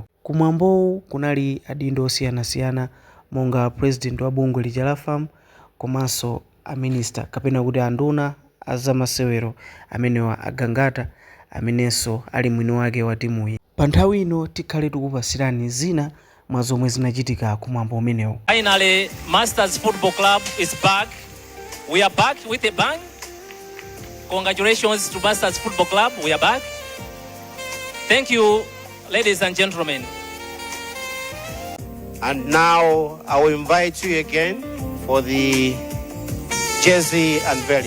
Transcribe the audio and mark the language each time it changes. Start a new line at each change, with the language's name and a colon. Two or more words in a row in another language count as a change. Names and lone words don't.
Nyanja: Kumwambowu kunali adindo osiyanasiyana monga president wa bungwe lija la FAM komanso a minister kapena kuti anduna azamasewero amenewa agangata amenenso ali mwini wake wa timuyi. Pa nthawi ino tikhale tikupasirani zina mwa zomwe zinachitika kumwambo umenewu.
English: Finally, Masters Football Club is back. We are back with a bang. Congratulations to Masters Football Club. We are back. Thank you, ladies and gentlemen. And now I will invite you again for the jersey unveiling.